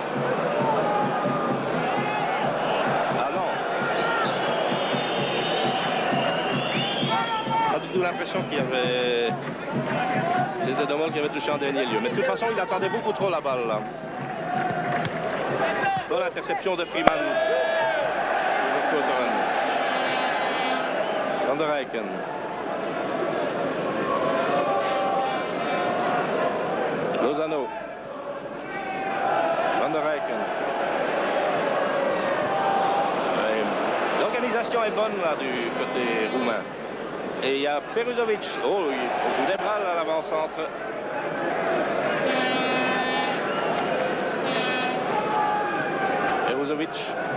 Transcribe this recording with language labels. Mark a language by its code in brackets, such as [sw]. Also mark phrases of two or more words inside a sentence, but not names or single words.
[fr] Ah non. Pas du tout l'impression qu'il y avait... C'était De Mol qui avait touché en dernier lieu. Mais de toute façon, il attendait beaucoup trop la balle là. Bonne interception de Freeman. Van der Rijken. Lozano. Van der Rijken. L'organisation est bonne là du côté roumain. Et il y a Peruzovic. Oh, il joue des bras à l'avant-centre. Peruzovic.